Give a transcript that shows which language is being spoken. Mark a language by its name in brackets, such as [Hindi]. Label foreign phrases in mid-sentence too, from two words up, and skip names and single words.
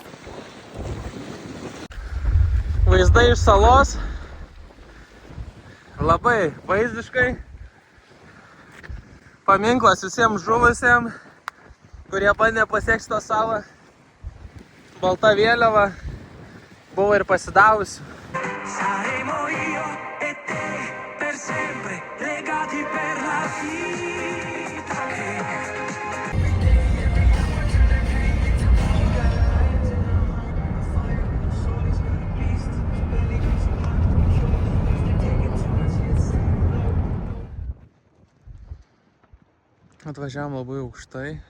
[Lithuanian] Vaizdai iš salos. Labai vaizdiškai. Paminklas visiems žuvusiems, kurie bandė pasiekti šitą salą. Balta vėliava buvo ir pasidavusi. [Italian] Saremo io e te per sempre legati per la vita che [Lithuanian] Atvažiavom labai aukštai.